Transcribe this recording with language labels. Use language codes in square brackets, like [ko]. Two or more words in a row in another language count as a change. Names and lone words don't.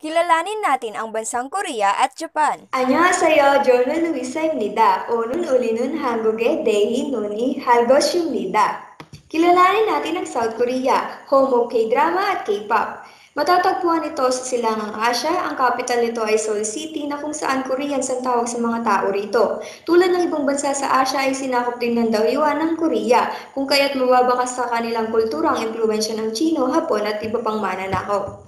[tl] Kilalanin natin ang bansang Korea at Japan. [ko] 안녕하세요. 저는 루이사입니다. 오늘 우리는 한국에 대해 논의할 것입니다. [tl] Kilalanin natin ang South Korea, [en] home of K-drama [tl] at K-pop. Matatagpuan ito sa Silangang Asya. Ang capital nito ay Seoul City na kung saan Koreans ang tawag sa mga tao rito. Tulad ng ibang bansa sa Asya ay sinakop din ng dawyuan ng Korea, kung kaya't mababakas sa kanilang kultura ang impluensya ng Chino, Hapon at iba pang mananakaw.